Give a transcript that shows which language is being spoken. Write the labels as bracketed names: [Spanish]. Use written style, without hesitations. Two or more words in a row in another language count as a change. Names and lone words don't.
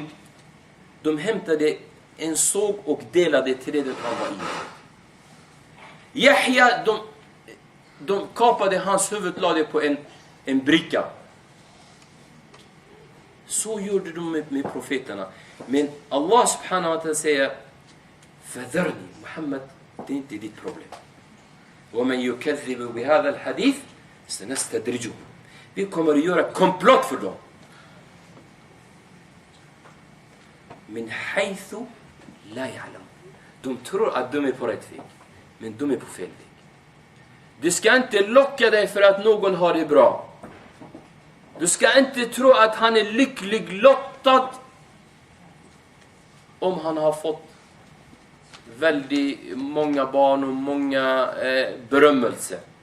[Swedish] De hämtade en såg och delade trädet han var i. Yahya, de kapade hans huvud, lade på en bricka. Så gjorde de med profeterna. Men Allah [Arabic] سبحانه وتعالى [Swedish] säger, fadharni Muhammad, det är inte ditt problem. [Arabic] وَمَنْ يُكَذِّبُ بِهَذَا الْحَدِيث سَنَسْتَدْرِجُهُمْ. [Swedish] Vi kommer att göra komplott för dem. [Arabic] من حيث لا يعلم. [Swedish] De tror att de är på rätt väg, men de är på fel väg. Du ska inte locka dig för att någon har det bra. Du ska inte tro att han är lycklig lottad om han har fått väldigt många barn och många berömmelse.